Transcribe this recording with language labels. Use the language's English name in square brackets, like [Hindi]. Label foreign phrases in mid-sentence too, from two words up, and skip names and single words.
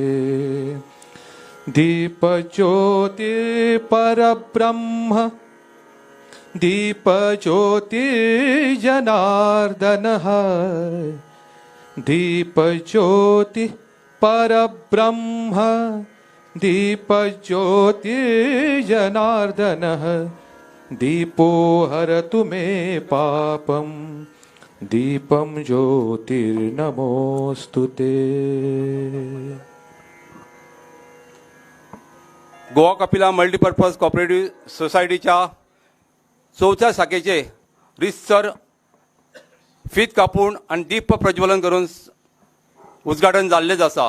[Sanskrit] दीपज्योतिर्परब्रह्म दीपज्योतिर्जनार्दनः दीपज्योतिः परब्रह्म दीपज्योतिर्जनार्दनः दीपो हरतु मे पापं दीपं ज्योतिर्नमोस्तुते। [Konkani] गोवा कपिला मल्टीपर्पज कोऑपरेटिव्ह सोसायटीच्या चौथ्या शाखेचे रितसर फीत कापून आणि दीप प्रज्वलन करून उद्घाटन जाल्लेच आसा।